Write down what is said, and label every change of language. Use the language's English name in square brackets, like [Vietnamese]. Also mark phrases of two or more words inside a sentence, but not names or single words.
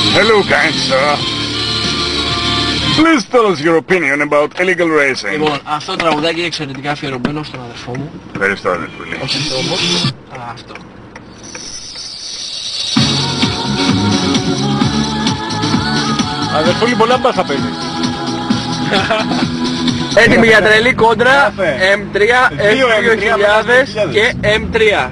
[English] Hello, kind sir. Please tell us your opinion about illegal racing. [Greek] Λοιπόν, αυτό το τραγουδάκι είναι εξαιρετικά αφιερωμένο στον αδερφό μου. Ευχαριστώ, Ανετούλη. Όχι αυτό όμως, αλλά αυτό. Αδερφούλη, πολλά μπάχα παίζει. Έτοιμοι για τρελή κόντρα, M3, F2000 και M3.